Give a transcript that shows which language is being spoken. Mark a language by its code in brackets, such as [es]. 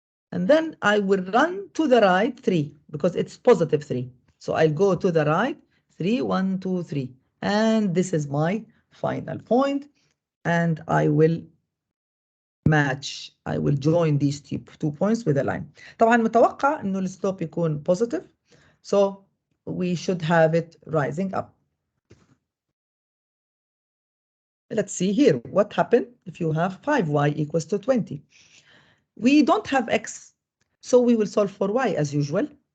[en] And then I will run to the right 3 because it's positive 3. So I'll go to the right 3, 1, 2, 3. And this is my final point. And I will match. I will join these two points with a line. [ar] طبعا متوقع انه السلوب يكون positive. [en] So we should have it rising up. Let's see here what happened if you have 5y equals to 20. We don't have x, so we will solve for y as usual.